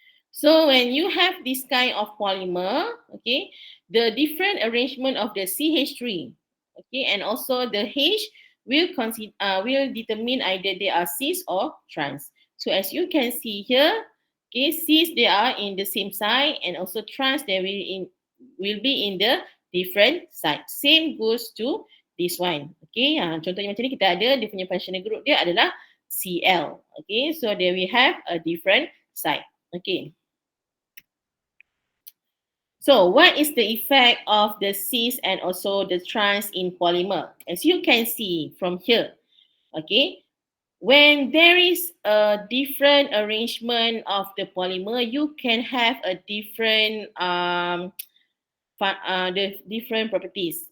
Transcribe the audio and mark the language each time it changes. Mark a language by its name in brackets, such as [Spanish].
[English] So when you have this kind of polymer, okay, the different arrangement of the CH3, okay, and also the H will determine either they are cis or trans. So as you can see here, okay, cis they are in the same side, and also trans they will be in the different side. Same goes to this one. [Malay] Okay, contohnya macam ni kita ada dia punya functional group dia adalah Cl. [English] Okay, so there we have a different side. Okay. So what is the effect of the cis and also the trans in polymer? As you can see from here, okay, when there is a different arrangement of the polymer, you can have a different the different properties.